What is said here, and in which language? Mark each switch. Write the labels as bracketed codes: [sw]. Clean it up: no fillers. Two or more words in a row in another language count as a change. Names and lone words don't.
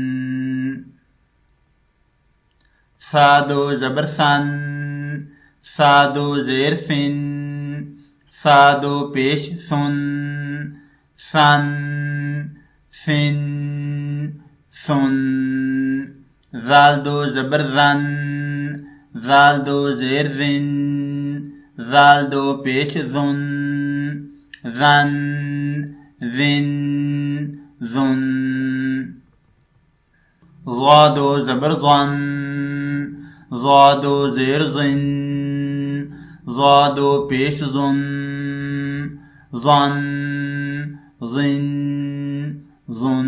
[ur] سا 2 زبر سن، سا 2 زیر سن، سا 2 پیش سن، سن، سن، سن۔ زال 2 زبر زن، زال 2 زیر زن، زال 2 پیش زن، زن، زن، زن۔ ضا 2 زبر ضن، ضا 2 زیر زن، ضا 2 پیش زن، زن، زن، زن۔